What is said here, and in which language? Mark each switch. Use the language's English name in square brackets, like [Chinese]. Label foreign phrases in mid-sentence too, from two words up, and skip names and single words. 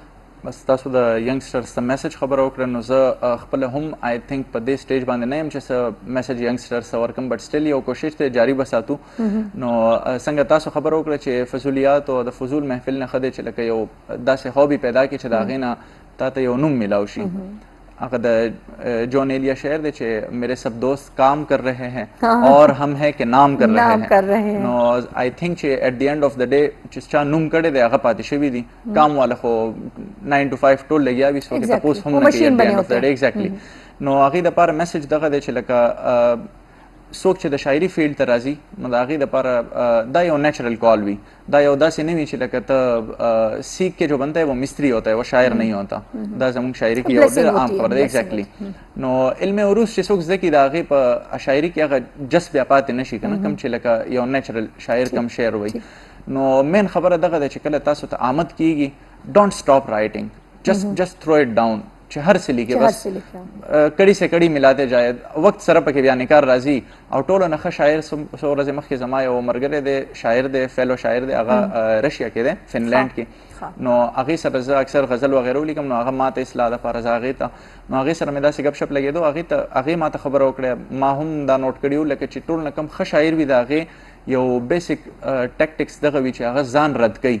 [Pashto] بس تاسو د ینګسټرز ته میسج خبره وکړه نو زه خپل هم [English] I think [Pashto] په دې سټیج باندې نه یم چې څه میسج ینګسټرز ته ورکم [English] but still [Pashto] یو کوشش ته جاری بساتو. نو څنګه تاسو خبره وکړه چې فضولیات او د فضول محفل نه ښه دی چې لکه یو داسې هابي پیدا کړي چې د هغې نه تا ته یو نوم میلاو شي. هغه د جون ایلیا شعر دی چې [Urdu] میرے سب دوست کام کر رہے ہیں اور ہم ہیں کہ نام کر رہے ہیں. [Pashto] نو [English] I think [Pashto] چې [English] at the end of the day [Pashto] چې چا نوم کړی دی هغه پاتې شوي دي کام والا خو 9 to 5 ټول لګیا وي سو کې تپوس هم نه کوي [English] at the end of the day [Pashto] ایگزیکټلی. نو هغې دپاره میسج دغه دی چې لکه څوک چې د شاعري فیلډ ته راځي نو د هغې دپاره دا یو نیچرل کال وي دا یو داسې نه وي چې لکه ته [Urdu] سیکھ کے جو بنتا ہے وہ مستری ہوتا ہے وہ شاعر نہیں ہوتا [Pashto] دا زموږ شاعري کې یو ډېر عام خبره ده ایگزیکټلی. نو علم عروض چې څوک زده کړي د هغې په شاعري کې هغه جس بیا پاتې نه شي که نه کوم چې لکه یو نیچرل شاعر کم شعر وایي. نو مین خبره دغه ده چې کله تاسو ته آمد کیږي [English] don't stop writing just throw it down [Pashto] چې هر څه لیکي بس کړي سے کړي [Urdu] ملاتے جائے [Pashto] وقت سره پکې بیا نکار راځي او ټولو نه ښه شاعر څو ورځې مخکې زما یو ملګری دی شاعر دی فیلو شاعر دی هغه رشیا کې دی فنلینډ کې نو هغې سره زه اکثر غزل وغیره ولیکم نو هغه ما ته اصلاح دپاره زه هغې ته نو هغې سره مې داسې گپ شپ لګېدو هغې ما ته خبره وکړې ما هم دا نوټ کړي وو لکه چې ټول نه کم ښه شاعر وي د هغې یو [English] basic tactics [Pashto] دغه وي چې هغه ځان رد کوي.